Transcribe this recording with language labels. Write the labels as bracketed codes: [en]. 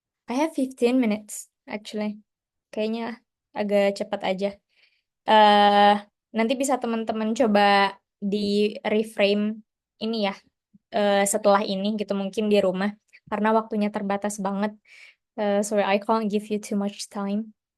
[en] I have 15 minutes actually. [id] Kayaknya agak cepat aja. eh Nanti bisa teman-teman coba di reframe ini ya, setelah ini gitu mungkin di rumah karena waktunya terbatas banget. [en] Sorry, I can't give you too much time.